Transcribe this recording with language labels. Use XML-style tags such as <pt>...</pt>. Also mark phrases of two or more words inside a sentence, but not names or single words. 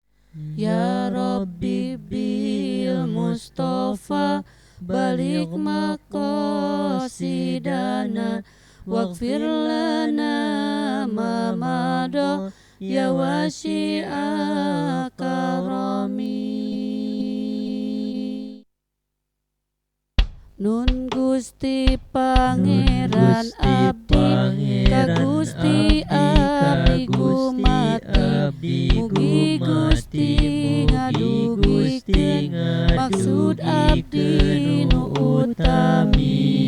<ar>يا ربي بالمصطفى بلغ مقاصدنا واغفر لنا ما مضى يا واسع الكرم.</ar> <su>Nun Gusti Pangeran abdi ka Gusti abdi gumati, mugi Gusti ngadugikeun maksud abdi nu utami.</su>